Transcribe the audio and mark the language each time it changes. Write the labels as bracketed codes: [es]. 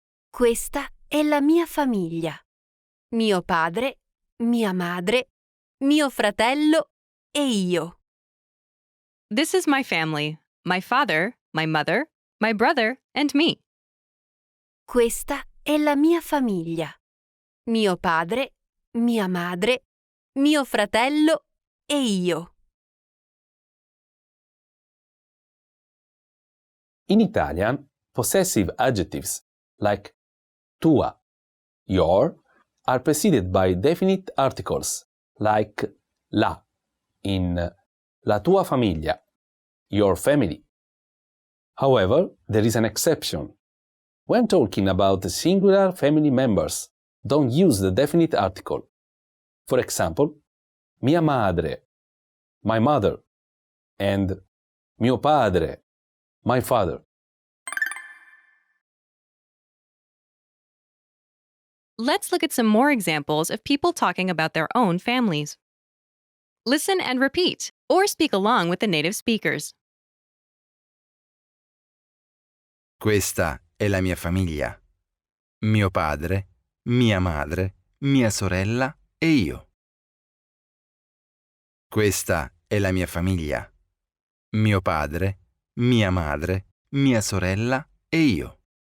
[it] Questa è la mia famiglia. Mio padre, mia madre, mio fratello e io. [en] This is my family, my father, my mother, my brother, and me. [it] Questa è la mia famiglia. Mio padre, mia madre, mio fratello e io. [en] In Italian, possessive adjectives like tua, your, are preceded by definite articles like la in [it] la tua famiglia, [en] your family. However, there is an exception. When talking about singular family members, don't use the definite article. For example, [it] mia madre, [en] my mother, and [it] mio padre, [en] my father. Let's look at some more examples of people talking about their own families. Listen and repeat, or speak along with the native speakers. [it] Questa è la mia famiglia. Mio padre, mia madre, mia sorella e io. Questa è la mia famiglia. Mio padre, mia madre, mia sorella e io.